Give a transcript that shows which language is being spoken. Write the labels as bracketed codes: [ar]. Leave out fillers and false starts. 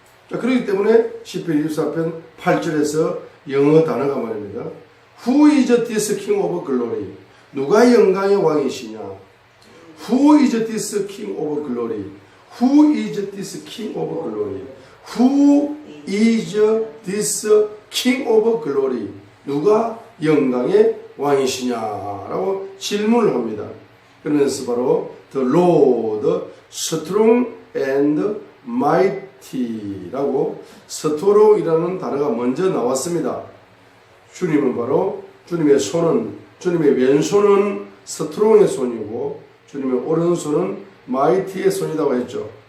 [ko] 자, 그렇기 때문에 시편 24편 8절에서 영어 단어가 말입니다. [en] Who is this king of glory? [ko] 누가 영광의 왕이시냐? [en] Who is this king of glory? Who is this king of glory? Who is this king of glory? [ko] 누가 영광의 왕이시냐라고 질문을 합니다. 그러면서 바로 [en] The Lord strong and mighty [ko] 라고 스토로이라는 단어가 먼저 나왔습니다. 주님은 바로 주님의 왼손은 스트롱의 손이고 주님의 오른손은 마이티의 손이라고 했죠.